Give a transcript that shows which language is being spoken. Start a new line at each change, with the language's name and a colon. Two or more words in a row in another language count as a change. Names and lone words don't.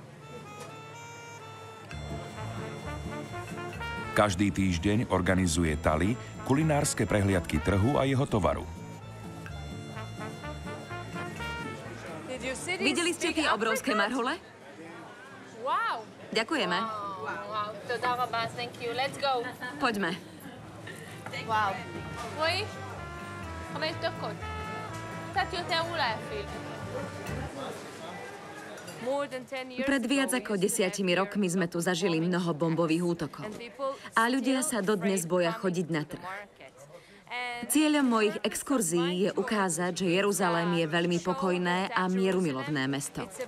Slovak: Každý týždeň organizuje Tali kulinárske prehliadky trhu a jeho tovaru. Videli ste tie obrovské marhule? Wow. Ďakujeme.
Hebrew: Wow. תודה רבה,
English: thank you. Let's go.
Slovak: Poďme.
Hebrew: וואו. רועי? 5 דקות. קצת יותר אולי אפילו.
Slovak: Pred viac ako 10 rokmi sme tu zažili mnoho bombových útokov. A ľudia sa dodnes boja chodiť na trh. Cieľom mojich exkurzií je ukázať, že Jeruzalém je veľmi pokojné a mierumilovné mesto.